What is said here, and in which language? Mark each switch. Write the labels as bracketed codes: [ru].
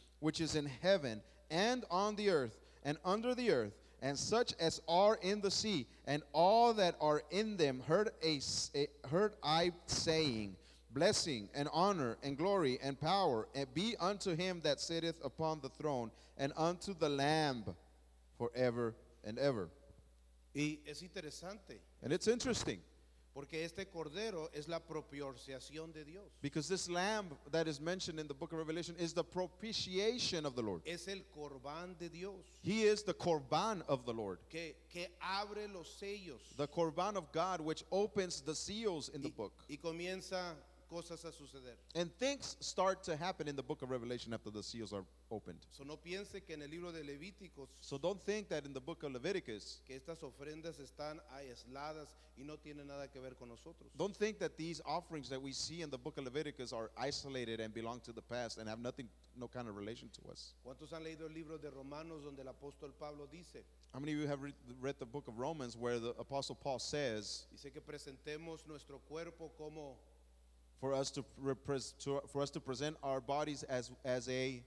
[en] which is in heaven, and on the earth, and under the earth, and such as are in the sea, and all that are in them, heard I saying, Blessing, and honor, and glory, and power, and be unto him that sitteth upon the throne, and unto the Lamb forever and ever." [es] Y es interesante [en] And it's interesting, [es] porque este Cordero es la propiciación de Dios. [en] because this Lamb that is mentioned in the book of Revelation is the propitiation of the Lord. [es] Es el corbán de Dios [en] He is the Korban of the Lord, [es] que abre los sellos [en] the Korban of God, which opens the seals in the book. [es] y comienza cosas a suceder. [en] And things start to happen in the book of Revelation after the seals are opened. [es] So, no piense que en el libro de Levíticos [en] So don't think that in the book of Leviticus, [es] que estas ofrendas están aisladas y no tienen nada que ver con nosotros. [en] don't think that these offerings that we see in the book of Leviticus are isolated and belong to the past and have no kind of relation to us. [es] ¿Cuántos han leído el libro de Romanos donde el apóstol Pablo dice [en] How many of you have read the book of Romans where the Apostle Paul says, [es] que presentemos nuestro cuerpo como, [en] for us to present our bodies as a